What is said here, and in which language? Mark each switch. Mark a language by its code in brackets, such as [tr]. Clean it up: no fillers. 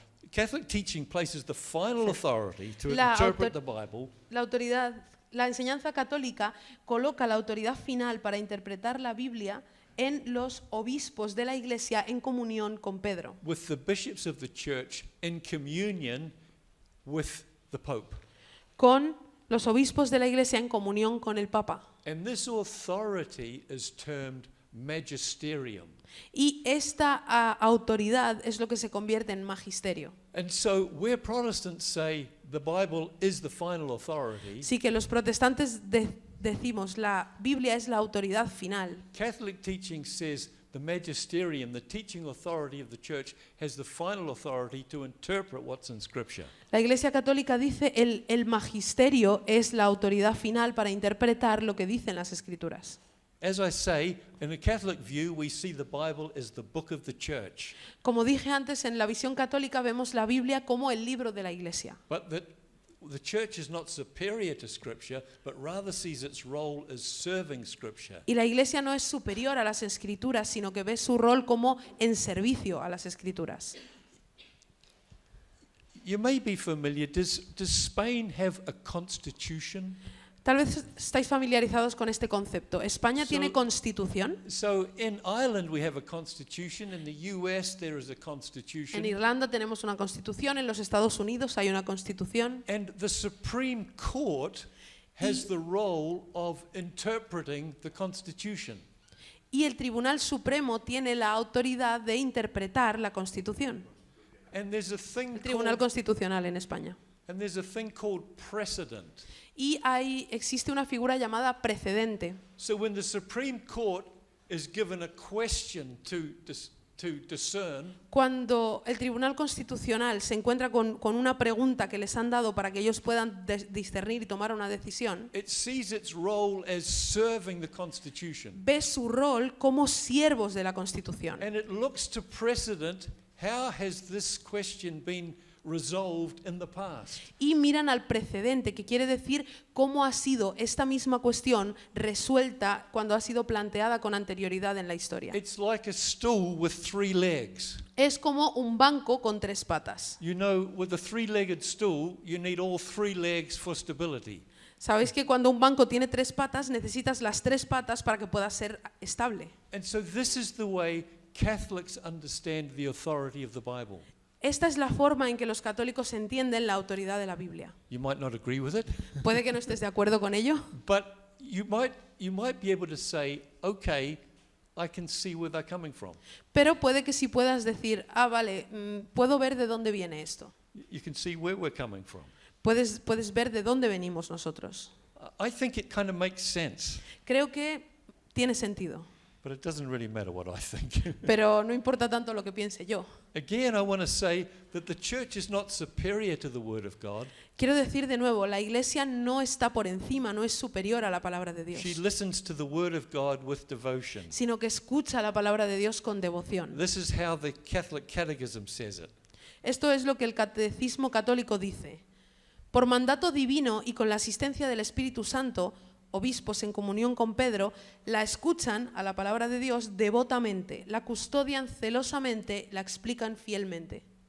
[en] Catholic teaching places the final authority to interpret the Bible. [es] La enseñanza católica coloca la autoridad final para interpretar la Biblia en los obispos de la Iglesia en comunión con Pedro. [en] With the bishops of the church in communion with the Pope. [es] Con los obispos de la Iglesia en comunión con el Papa. [en] And this authority is termed magisterium. [es] Y esta autoridad es lo que se convierte en magisterio. [en] And so where Protestants say the Bible is the final authority, [es] Sí que los protestantes decimos la Biblia es la autoridad final. [en] Catholic teaching says the magisterium, the teaching authority of the church, has the final authority to interpret what's in Scripture. [es] La Iglesia Católica dice el magisterio es la autoridad final para interpretar lo que dicen las Escrituras. [en] As I say, in a Catholic view, we see the Bible as the book of the church, [es] Como dije antes, en la visión católica vemos la Biblia como el libro de la Iglesia. [en] but that the church is not superior to Scripture, but rather sees its role as serving Scripture. [es] Y la Iglesia no es superior a las Escrituras, sino que ve su rol como en servicio a las Escrituras. [en] You may be familiar, does Spain have a constitution? [es] Tal vez estáis familiarizados con este concepto. ¿España [en] So- [es] tiene constitución? [en] So in Ireland we have a constitution, in the US there is a [es] En [en] constitution, [es] Irlanda tenemos una constitución, en los Estados Unidos hay una constitución. [en] and the Supreme Court has the role of interpreting the constitution. [es] Y el Tribunal Supremo tiene la autoridad de interpretar la Constitución. [en] And there's a thing [es] El Tribunal [en] called, [es] Constitucional en España. [en] and there's a thing called precedent. [es] Y existe una figura llamada precedente. [en] So when the Supreme Court is given a question to discern, [es] Cuando el Tribunal Constitucional se encuentra con una pregunta que les han dado para que ellos puedan discernir y tomar una decisión, [en] it sees its role as serving the Constitution. [es] ve su rol como siervos de la Constitución. [en] And it looks to precedent, how has this question been resolved in the past? [es] Y miran al precedente, que quiere decir cómo ha sido esta misma cuestión resuelta cuando ha sido planteada con anterioridad en la historia. [en] It's like a stool with 3 legs. [es] Es como un banco con 3 patas. [en] You know, with a 3-legged stool, you need all 3 legs for stability. [es] Sabéis que cuando un banco tiene 3 patas, necesitas las 3 patas para que pueda ser estable. [en] And so this is the way Catholics understand the authority of the Bible. [es] Esta es la forma en que los católicos entienden la autoridad de la Biblia. [en] You might not agree with it, [es] Puede que no estés de acuerdo con ello, [en] but you might be able to say, okay, I can see where they're coming from. [es] pero puede que sí puedas decir, vale, puedo ver de dónde viene esto. [en] You can see where we're coming from. [es] Puedes ver de dónde venimos nosotros. [en] I think it kind of makes sense, [es] Creo que tiene sentido, [en] but it doesn't really matter what I think. [es] pero no importa tanto lo que piense yo. [en] Again, I want to say that the church is not superior to the Word of God. [es] Quiero decir de nuevo, la Iglesia no está por encima, no es superior a la palabra de Dios, [en] She listens to the Word of God with devotion. [es] sino que escucha la palabra de Dios con devoción. [en] This is how the Catholic Catechism says it. [es] Esto es lo que el Catecismo Católico dice. Por mandato divino y con la asistencia del Espíritu Santo, obispos en comunión con Pedro, la escuchan a la palabra de Dios devotamente, la custodian celosamente, la explican fielmente.